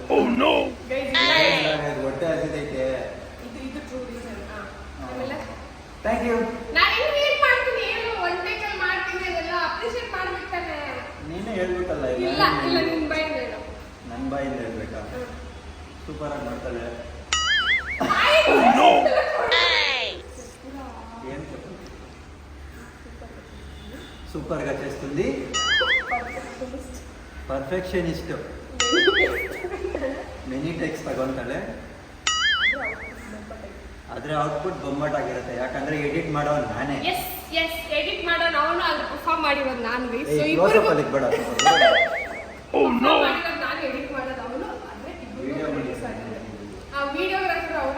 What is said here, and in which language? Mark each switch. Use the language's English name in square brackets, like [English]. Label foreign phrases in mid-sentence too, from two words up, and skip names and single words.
[Kannada] ಹೊಟ್ಟೆ ಹಸಿದೈತೆ. ಇದು [English] true reason. [Kannada] ಆಮೇಲೆ [English] thank you. [Kannada] ನಾನು ಹೆಂಗೆ ವೇಟ್ ಮಾಡ್ತೀನಿ, ಏನು ಒನ್ ಟೇಕಲ್ಲಿ ಮಾಡ್ತೀನಿ, ಅದೆಲ್ಲ ಅಪ್ರಿಷಿಯೇಟ್ ಮಾಡ್ಬೇಕು ತಾನೆ. ನೀನೇ ಹೇಳ್ಬಿಟ್ಟಲ್ಲ. ಇಲ್ಲ ಇಲ್ಲ ನಿನ್ನ ಬಾಯಿಂದ ಹೇಳು. ನನ್ನ ಬಾಯಿಂದ ಹೇಳ್ಬೇಕಾ? ಸೂಪರ್ ಆಗಿ ಮಾಡ್ತಾಳೆ. [Telugu] ఏం చెప్పండి సూపర్గా చేస్తుంది. పర్ఫెక్షనిస్ట్. [English] many takes [Kannada] ತಗೊಂತಾಳೆ, ಆದ್ರೆ ಔಟ್ಪುಟ್ ಬೊಂಬಾಟಾಗಿರುತ್ತೆ. ಯಾಕಂದ್ರೆ ಎಡಿಟ್ ಮಾಡೋ ನಾನೇ. ಎಡಿಟ್ ಮಾಡೋ ನಾವು ಅಲ್ಲಿ ಪರ್ಫಾರ್ಮ್ ಮಾಡಿರೋದು ನಾನು. ಸೊ ಇಬ್ಬರು ಅದಕ್ಕೆ ಬೇಡ. ನಾನು ಎಡಿಟ್ ಮಾಡೋದು ಅವನು. ಅಂದ್ರೆ ವಿಡಿಯೋಗ್ರಾಫರ್ ಅವರೇ.